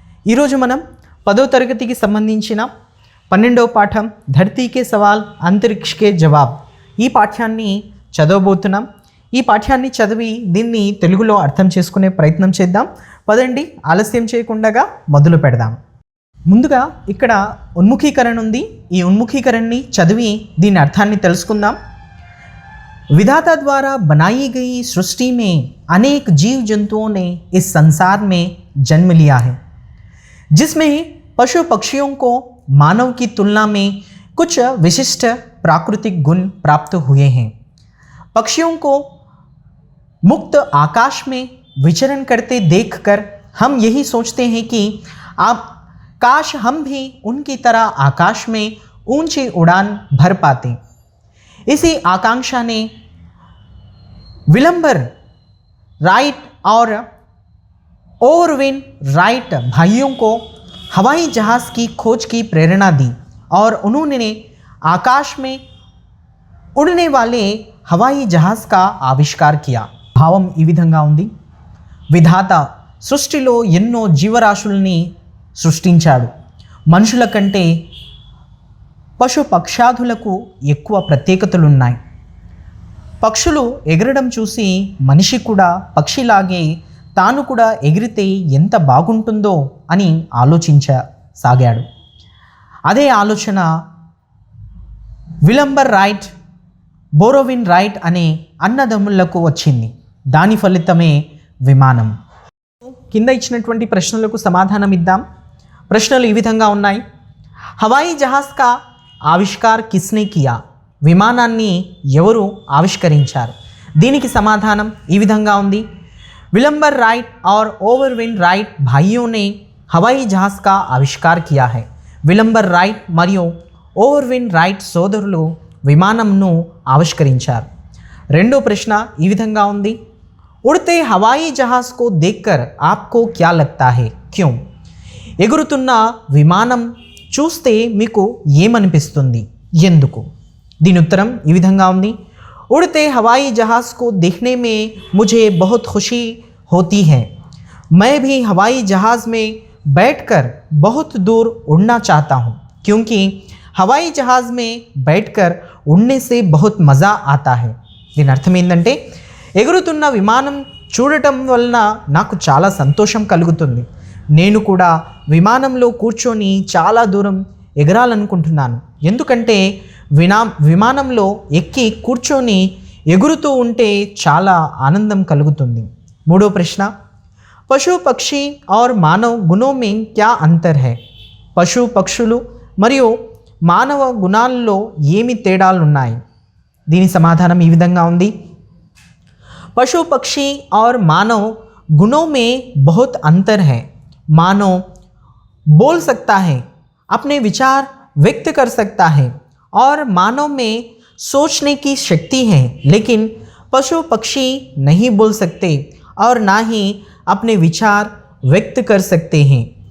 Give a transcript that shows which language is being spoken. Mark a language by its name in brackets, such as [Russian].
[Telugu] ఈరోజు మనం 10వ తరగతికి సంబంధించిన 12వ పాఠం ధర్తీకే సవాల్ అంతరిక్షకే జవాబ్ ఈ పాఠ్యాన్ని చదవబోతున్నాం. ఈ పాఠ్యాన్ని చదివి దీన్ని తెలుగులో అర్థం చేసుకునే ప్రయత్నం చేద్దాం. పదండి, ఆలస్యం చేయకుండా మొదలు పెడదాం. ముందుగా ఇక్కడ ఉన్ముఖీకరణ ఉంది. ఈ ఉన్ముఖీకరణని చదివి దీని అర్థాన్ని తెలుసుకుందాం. [Hindi] विधाता द्वारा बनाई गई सृष्टि में अनेक जीव जंतुओं ने इस संसार में जन्म लिया है, जिसमें पशु पक्षियों को मानव की तुलना में कुछ विशिष्ट प्राकृतिक गुण प्राप्त हुए हैं. पक्षियों को मुक्त आकाश में विचरण करते देखकर हम यही सोचते हैं कि आप काश हम भी उनकी तरह आकाश में ऊंची उड़ान भर पाते. इसी आकांक्षा ने विलंबर राइट और ओवरविन राइट भाइयों को हवाई जहाज़ की खोज की प्रेरणा दी और उन्होंने आकाश में उड़ने वाले हवाई जहाज़ का आविष्कार किया. [Telugu] భావం ఈ విధంగా ఉంది. విధాత సృష్టిలో ఎన్నో జీవరాశుల్ని సృష్టించాడు. మనుషుల కంటే పశు పక్షాదులకు ఎక్కువ ప్రత్యేకతలున్నాయి. పక్షులు ఎగరడం చూసి మనిషి కూడా పక్షిలాగే తాను కూడా ఎగిరితే ఎంత బాగుంటుందో అని ఆలోచించసాగాడు. అదే ఆలోచన విలంబర్ రైట్, బోరోవిన్ రైట్ అనే అన్నదమ్ములకు వచ్చింది. దాని ఫలితమే విమానం. కింద ఇచ్చినటువంటి ప్రశ్నలకు సమాధానం ఇద్దాం. ప్రశ్నలు ఈ విధంగా ఉన్నాయి. [Hindi] హవాయి జహాజ్ కా ఆవిష్కార్ కిస్నే కియా, [Telugu] విమానాన్ని ఎవరు ఆవిష్కరించారు? దీనికి సమాధానం ఈ విధంగా ఉంది. [Hindi] విలంబర్ రైట్ और ओवरविन राइट भाइयों ने हवाई जहाज का आविष्कार किया है. [Telugu] విలంబర్ రైట్ మరియు ఓవర్విన్ రైట్ సోదరులు విమానంను ఆవిష్కరించారు. రెండో ప్రశ్న ఈ విధంగా ఉంది. [Hindi] उड़ते हवाई जहाज को देखकर आपको क्या लगता है, क्यों? [Telugu] ఎగురుతున్న విమానం చూస్తే మీకు ఏమనిపిస్తుంది, ఎందుకు? దీని ఉత్తరం ఈ విధంగా ఉంది. [Hindi] उड़ते हवाई जहाज़ को देखने में मुझे बहुत खुशी होती है. मैं भी हवाई जहाज़ में बैठकर बहुत दूर उड़ना चाहता हूँ, क्योंकि हवाई जहाज़ में बैठकर उड़ने से बहुत मज़ा आता है. [Telugu] దీని అర్థం ఏంటంటే ఎగురుతున్న విమానం చూడటం వలన నాకు చాలా సంతోషం కలుగుతుంది. నేను కూడా విమానంలో కూర్చొని చాలా దూరం ఎగరాలనుకుంటున్నాను. ఎందుకంటే విమానంలో ఎక్కి కూర్చొని ఎగురుతూ ఉంటే చాలా ఆనందం కలుగుతుంది. మూడో ప్రశ్న, [Hindi] పశు పక్షి और మానవ గుణోं में क्या अंतर है? [Telugu] పశు పక్షులు మరియు మానవ గుణాల్లో ఏమి తేడాలు ఉన్నాయి? దీని సమాధానం ఈ విధంగా ఉంది. [Hindi] पशु पक्षी और मानव गुणों में बहुत अंतर है. मानव बोल सकता है, अपने विचार व्यक्त कर सकता है और मानव में सोचने की शक्ति है, लेकिन पशु पक्षी नहीं बोल सकते और ना ही अपने विचार व्यक्त कर सकते हैं.